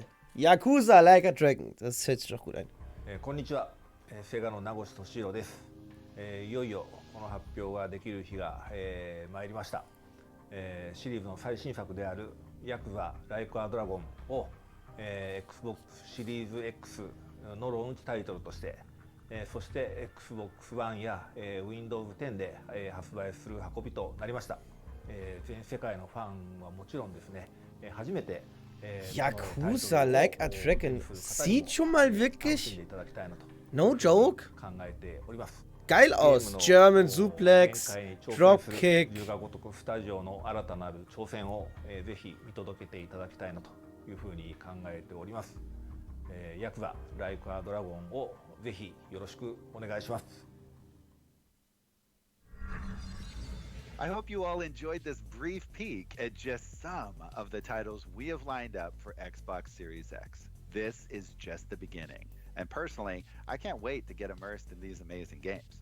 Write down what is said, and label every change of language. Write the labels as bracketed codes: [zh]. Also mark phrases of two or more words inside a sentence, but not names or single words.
[de] Yakuza Like a Dragon. Das hört sich doch gut an. [ja] こんにちは、セガの名越俊弘です。いよいよこの発表ができる日が、参りました。シリーズの最新作であるヤクザライクアドラゴンを、Xbox シリーズ X のローンチタイトルとして、そして Xbox One や、Windows 10で、発売する運びとなりました。全世界のファンはもちろんですね、初めて [de] Yakuza Like a Dragon sieht schon mal wirklich, [en] no joke, [de] geil aus. [en] German Suplex, Dropkick. [ja] スタジオの新たなる挑戦を、ぜひ見届けていただきたいなというふうに考えております。ヤクザライクアドラゴンをぜひよろしくお願いします。 [en] I hope you all enjoyed this brief peek at just some of the titles we have lined up for Xbox Series X. This is just the beginning. And personally, I can't wait to get immersed in these amazing games.